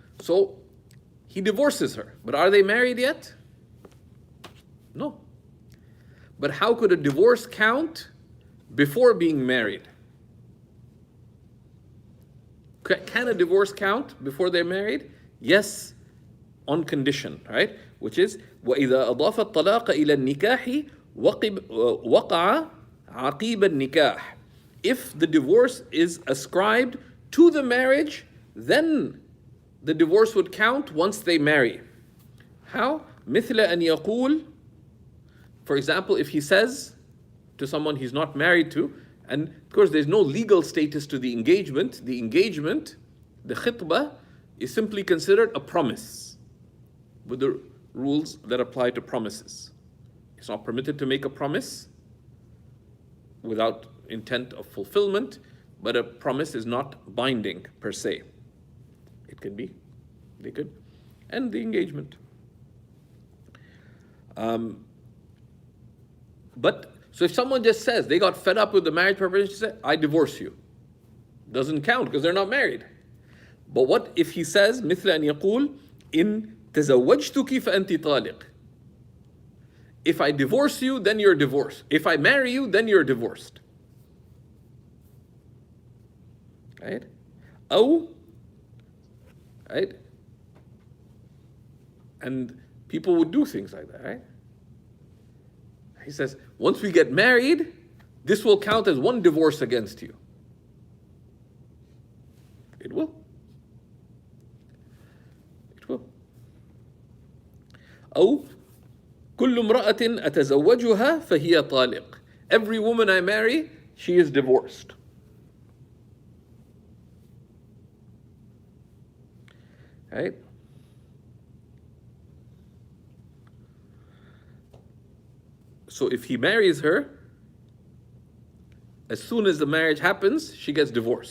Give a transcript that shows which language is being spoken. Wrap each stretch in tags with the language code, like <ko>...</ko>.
<en>So he divorces her. But are they married yet? No. But how could a divorce count before being married? Can a divorce count before they're married? Yes, on condition, right? Which is</en> <ar>وَإِذَا أَضَافَ الطَّلَاقَ إِلَى النِّكَاحِ وَقَعَ عَقِيبَ النِّكَاحِ.</ar> <en>If the divorce is ascribed to the marriage, then the divorce would count once they marry. How?</en> <ar>مثل أن يقول,</ar> <en>for example, if he says to someone he's not married to, and of course there's no legal status to the engagement, the khitbah, is simply considered a promise with the rules that apply to promises. It's not permitted to make a promise without intent of fulfillment, but a promise is not binding per se. It can be, they could, and the engagement. But so if someone just says they got fed up with the marriage preparation, say, I divorce you, doesn't count because they're not married. But what if he says</en> <ar>مثل أن يقول إن تزوجتك فأنت طالق?</ar> <en>If I divorce you, then you're divorced. If I marry you, then you're divorced. Right? أو, right? And people would do things like that, right? He says, once we get married, this will count as one divorce against you. It will. It will.</en> <ar>أو كل امرأة أتزوجها فهي طالق.</ar> <en>Every woman I marry, she is divorced. Right? So if he marries her, as soon as the marriage happens, she gets divorced.</en>